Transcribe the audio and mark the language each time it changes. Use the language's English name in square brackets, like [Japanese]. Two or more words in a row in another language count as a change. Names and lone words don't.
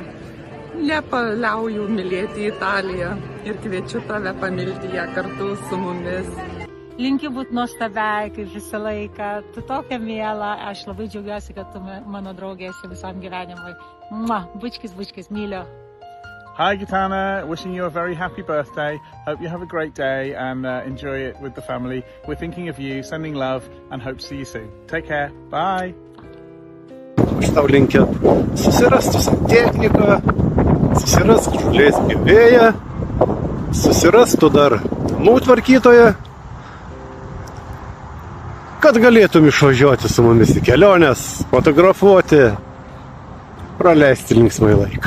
[Lithuanian] Nepaliauju mylėti Italiją ir kviečiu tave pamilti ją kartu su mumis. Linkiu būti nuostabiai, kaip visą laiką. Tu tokia miela. Aš labai džiaugiuosi, kad tu mano draugė esi visam gyvenimui. Bučkis, bučkis, myliu. [English] Hi Gitana, wishing you a very happy birthday. Hope you have a great day and enjoy it with the family. We're thinking of you, sending love and hope to see you soon. Take care. Bye. [Lithuanian] Aš tau linkiu susirasti santechniką, susirasti žolės pjovėją, susirastų dar namų tvarkytoją, kad galėtum išvažiuoti su mumis į keliones, fotografuoti, praleisti linksmai laiką.